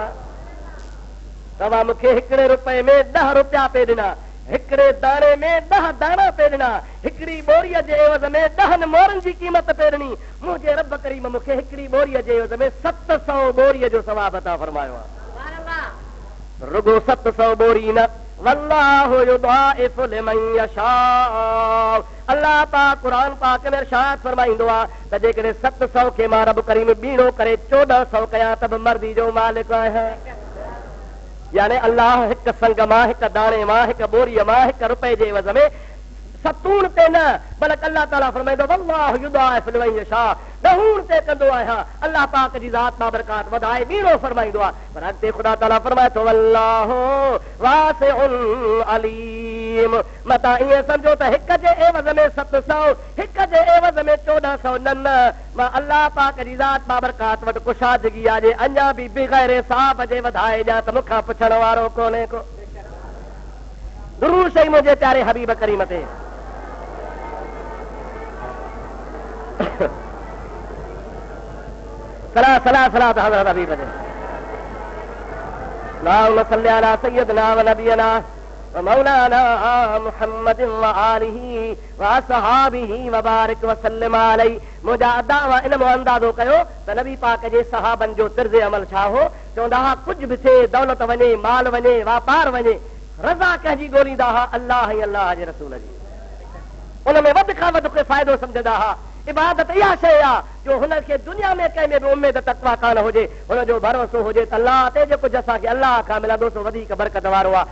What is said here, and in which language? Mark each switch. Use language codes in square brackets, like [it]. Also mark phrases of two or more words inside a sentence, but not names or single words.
[sd] तव्हां मूंखे हिकिड़े रुपए में 10 रुपया पे ॾिना, हिकिड़े दाणे में 10 दाणा पे ॾिना, हिकिड़ी बोरीअ जे एवज़ में 10 मोरनि जी क़ीमत पे ॾिनी। मुंहिंजे रब करीम मूंखे हिकिड़ी बोरीअ जे एवज़ में 700 बोरीअ जो सवाब अता फरमायो आहे। रुगो 700 बोरी न, [ar] والله يضاعف لمن يشاء. [sd] अल्लाह पाक क़ुरान पाक में इरशाद फरमाईंदो आहे त जेकॾहिं 700 खे मां रब करीम ॿीणो करे 1400 कयां त बि मर्ज़ी जो मालिक आहियां। यानी अल्लाह हिक संग मां, हिक दाणे मां, हिक बोरीअ मां, हिक रुपए जे एवज़ में 7 ते न, बल्कि अल्लाह ताला फरमाईंदो [ar] والله يضاعف لمن يشاء, [sd] 10 ते कंदो आहियां। अल्लाह पाक जी ज़ात बाबरकात वधाए ॿीणो फरमाईंदो आहे, पर अॻिते ख़ुदा ताला फरमाए थो [ar] والله واسع عليم. [sd] मता ईअं सम्झो त हिक जे एवज़ में 700, हिक जे एवज़ में 1400 न, मां अल्लाह पाक जी ज़ात बाबरकात वटि कुशादगी आहे अञा बि बग़ैर हिसाब जे वधाए ॾियां त मूंखां पुछण वारो कोन्हे को। दुरूद शरीफ़ मुंहिंजे प्यारे हबीब करीम ते सलात हज़रत हबीब ते [ar] اللهم صل على سيدنا ونبينا ومولانا محمد وآله وأصحابه وبارك وسلم عليه. [sd] मुंहिंजा दावा इन में अंदाज़ो कयो त नबी पाक जे सहाबनि जो तर्ज़ अमल छा हो। चवंदा हुआ कुझु बि थिए, दौलत वञे, माल वञे, वापार वञे, रज़ा कंहिंजी ॻोल्हींदा हुआ अल्लाह ऐं अल्लाह जे रसूल जी। उन में वधि खां वधि फ़ाइदो सम्झंदा हुआ। इबादत इहा शइ आहे जो हुनखे दुनिया में कंहिं में बि उमेद तकवा कान हुजे, हुनजो भरोसो हुजे त अल्लाह ते जेको असांखे अल्लाह खां मिलंदो सो वधीक बरकत वारो आहे।